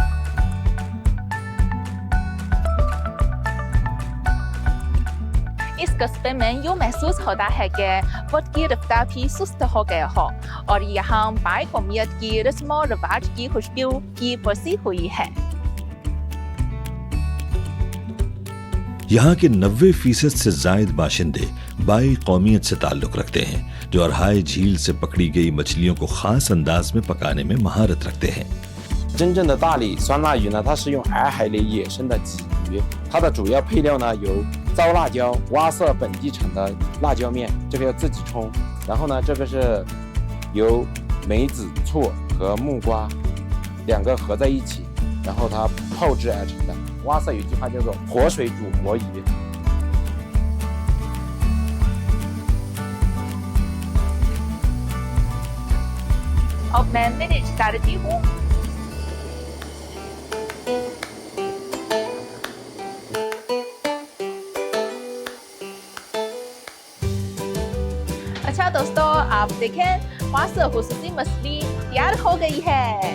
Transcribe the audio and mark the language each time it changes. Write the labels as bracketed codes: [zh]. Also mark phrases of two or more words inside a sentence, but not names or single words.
[ur] اس قصبے میں یوں محسوس ہوتا ہے کہ وقت کی رفتار بھی سست ہو گیا ہو اور یہاں بائی قومیت کی رسم اور رواج کی خوشبو کی بسی ہوئی ہے. یہاں کے 90% سے زائد باشندے بائی قومیت سے تعلق رکھتے ہیں، جو ارہائے جھیل سے پکڑی گئی مچھلیوں کو خاص انداز میں پکانے میں مہارت رکھتے ہیں. [zh] 真正的大理酸辣鱼呢，它是用洱海里野生的鲫鱼，它的主要配料呢有糟辣椒、蛙色本地产的辣椒面，这个要自己冲。然后呢，这个是由梅子、醋和木瓜两个合在一起，然后它泡制而成的。蛙色有句话叫做“活水煮活鱼”。 [ur] اب میں مرچ ڈالتی ہوں. اچھا دوستو، آپ دیکھیں واسا خصوصی مچھلی تیار ہو گئی ہے.